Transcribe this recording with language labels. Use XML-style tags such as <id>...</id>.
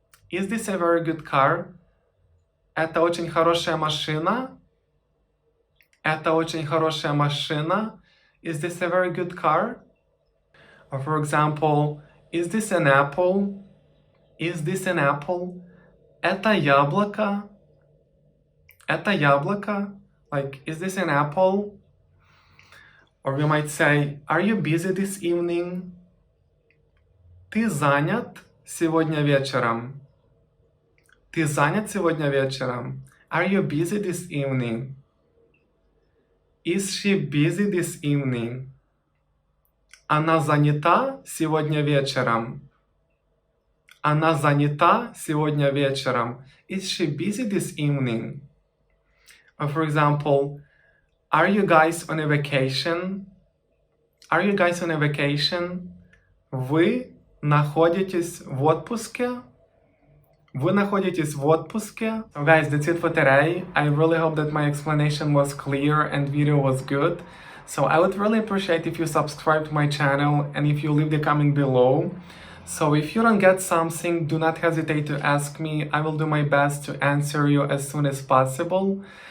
<en>Is this a very good car?</en> <ru>Это очень хорошая машина? Это очень хорошая машина?</ru> <en>Is this a very good car? Or for example, is this an apple? Is this an apple?</en> <ru>Это яблоко? Это яблоко?</ru> <en>Like, is this an apple? Or we might say, are you busy this evening?</en> <ru>Ты занят сегодня вечером? Ты занят сегодня вечером?</ru> <en>Are you busy this evening? Is she busy this evening?</en> <ru>Она занята сегодня вечером? Она занята сегодня вечером?</ru> <en>Is she busy this evening? Or for example, are you guys on a vacation? Are you guys on a vacation?</en> <ru>Вы находитесь в отпуске? Вы находитесь в отпуске?</ru> <en>So guys, that's it for today. I really hope that my explanation was clear and video was good. So I would really appreciate if you subscribe to my channel and if you leave the comment below. So if you don't get something, do not hesitate to ask me. I will do my best to answer you as soon as possible.</en>